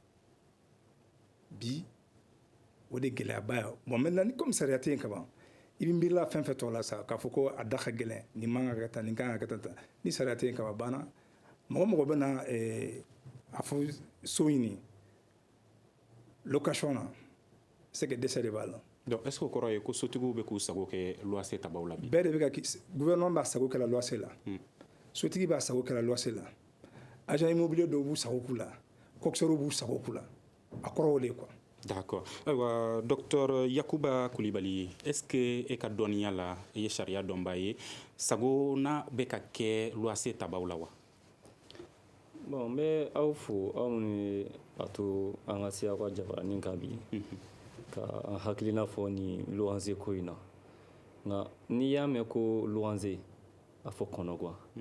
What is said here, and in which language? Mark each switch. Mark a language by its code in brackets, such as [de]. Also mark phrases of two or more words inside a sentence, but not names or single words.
[bm] bi o de gɛlɛyaba ye [fr] bon maintenant [bm] ni commissariat tɛ yen ka ban i bɛ miirila fɛn fɛn tɔ la sa k'a fɔ ko a da ka gɛlɛn nin man ka kɛ tan nin kan ka kɛ tan ni sariya tɛ yen ka ban banna mɔgɔ mɔgɔ bɛ na a fɔ so ɲini location na [fr] c'est que [bm] dɛsɛ de b'a la. [fr] donc est ce que [bm] o kɔrɔ ye ko sotigiw bɛ k'u sago kɛ luwanse tabaw la bi. bɛɛ de bɛ ka gouvernement b'a sago kɛ la luwanse la sotigi b'a sago kɛ la luwanse la [fr] agent immobilier [bm] dɔw b'u sago k'u la coxeur b'u sago k'u la a kɔrɔ o de ye quoi. d'accord ayiwa docteur Yakuba Kulibali [fr] est ce que [bm] e ka dɔnniya la i ye sariya dɔnbaa ye sago n'a bɛ ka kɛ luwanse tabaw la wa. bon n bɛ aw fo aw minnu a to an ka se aw ka jabaranin kan bi ka an hakilina fɔ ni luwanse ko in na nka n'i y'a mɛn ko luwanse a fɔ kɔnɔguwan